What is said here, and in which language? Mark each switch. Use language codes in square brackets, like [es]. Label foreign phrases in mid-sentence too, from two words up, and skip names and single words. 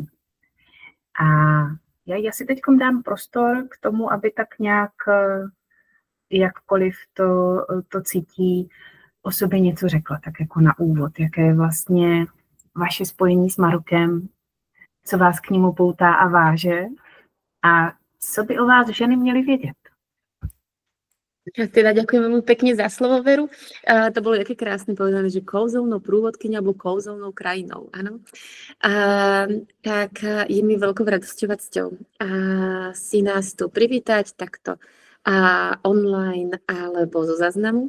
[cs] A já si teď dám prostor k tomu, aby tak nějak, jakkoliv to cítí, o sobě něco řekla, tak jako na úvod, jaké je vlastně vaše spojení s Marokem, co vás k němu poutá a váže a co by o vás ženy měly vědět. [sk] Teda ďakujem veľmi pekne za slovo, Veru. To bolo také krásne povedané, že kouzelnou prúvodkyňou alebo kouzelnou krajinou, áno. Tak je mi veľkou radosťou a cťou si nás tu privítať takto online alebo zo záznamu.